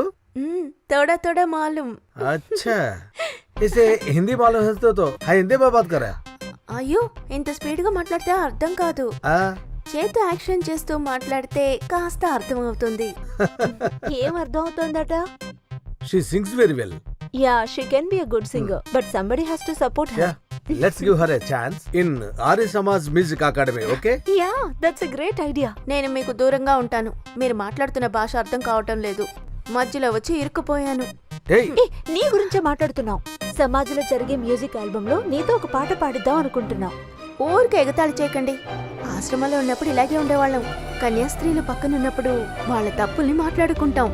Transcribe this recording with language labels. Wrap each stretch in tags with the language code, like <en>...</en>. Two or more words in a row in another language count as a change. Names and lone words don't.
<hi>थोड़ा थोड़ा मालूम. अच्छा, इसे हिंदी मालूम है तो हाँ हिंदी में बात कर रहा है.</hi> <te>అయ్యో, ఇంత స్పీడ్ గా మాట్లాడితే అర్థం కాదు. చేతి యాక్షన్ చేస్తూ మాట్లాడితే కాస్త అర్థం అవుతుంది. ఏం అర్థం అవుతుందట?</te> <en>She sings very well. Yeah, she can be a good singer, but somebody has to support her. Yeah, let's give her a chance in Arya Samaj Music Academy, okay? Yeah, that's a great idea.</en> <te>నేను మీకు దూరంగా ఉంటాను. మీరు మాట్లాడుతున్న భాష అర్థం కావటం లేదు. మధ్యలో వచ్చి ఇరుక్కుపోయాను. నీ గురించే మాట్లాడుతున్నావు. సమాజంలో జరిగే</te> <en>music album</en> <te>లో నీతో ఒక పాట పాడిద్దాం అనుకుంటున్నాం. ఊరికి ఎగతాళి చేయకండి. ఆశ్రమంలో ఉన్నప్పుడు ఇలాగే ఉండేవాళ్ళం. కన్యాస్త్రీలు పక్కన ఉన్నప్పుడు వాళ్ళ తప్పుల్ని మాట్లాడుకుంటాం.</te>